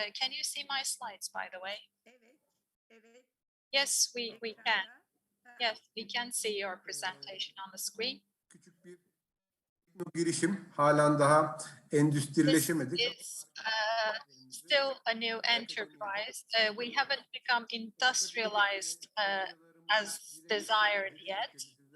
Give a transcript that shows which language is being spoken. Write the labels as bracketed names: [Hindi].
[English] Can you see my slides, by the way? Yes, we can. Yes, we can see your presentation on the screen. [Turkish] Girişim halen daha endüstrileşemedik. [English] This is still a new enterprise. We haven't become industrialized as desired yet.